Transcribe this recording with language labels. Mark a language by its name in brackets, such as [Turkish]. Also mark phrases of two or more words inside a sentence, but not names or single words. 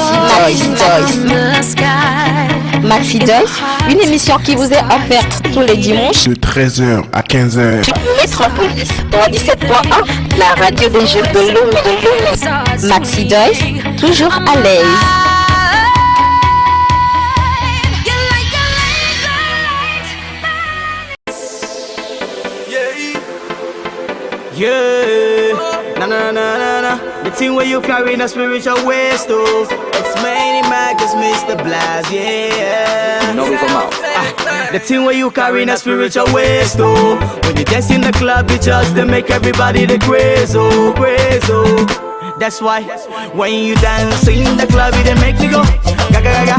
[French] Maxi Joyce, une émission qui vous est offerte tous les dimanches de 13h à 15h. Métropolis 97.1, la radio des jeux de l'eau. Maxi Joyce, toujours à l'aise. Yeah, na na na na na. [English] The thing where you carry the spiritual waste of. It's mainly Marcus, Mr. Blas, yeah. No, we come out. The thing where you carry the spiritual waste of. When you dance in the club, it just to make everybody the crazy, crazy. That's why when you dance in the club, it make me go gaga gaga.